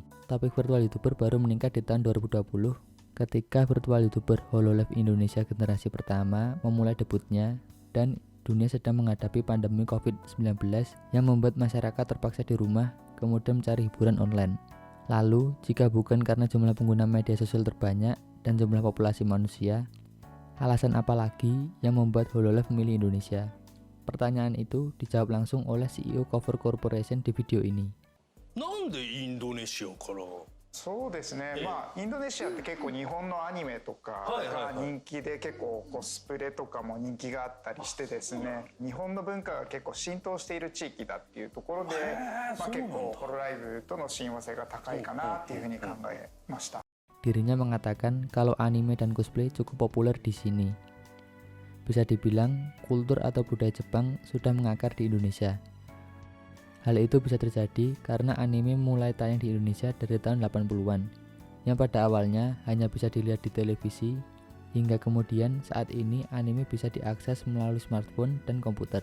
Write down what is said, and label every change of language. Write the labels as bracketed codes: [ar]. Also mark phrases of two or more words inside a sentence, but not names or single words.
[id] Topik [en] virtual YouTuber [id] baru meningkat di tahun 2020 ketika [en] virtual YouTuber [id] Hololive Indonesia generasi pertama memulai debutnya dan dunia sedang menghadapi pandemi COVID-19 yang membuat masyarakat terpaksa di rumah kemudian mencari hiburan online. Lalu, jika bukan karena jumlah pengguna media sosial terbanyak dan jumlah populasi manusia, alasan apa lagi yang membuat Hololive memilih Indonesia? Pertanyaan itu dijawab langsung oleh CEO Cover Corporation di video ini. [ja] なんでインドネシアから？そうですね、インドネシアって結構日本のアニメとかが人気で結構コスプレとかも人気があったりしてですね、日本の文化が結構浸透している地域だっていうところで、結構ホロライブとの親和性が高いかなっていうふうに考えました。 [id] Dirinya mengatakan kalau anime dan cosplay cukup populer di sini. Bisa dibilang kultur atau budaya Jepang sudah mengakar di Indonesia. Hal itu bisa terjadi karena anime mulai tayang di Indonesia dari tahun 80-an, yang pada awalnya hanya bisa dilihat di televisi, hingga kemudian saat ini anime bisa diakses melalui smartphone dan komputer.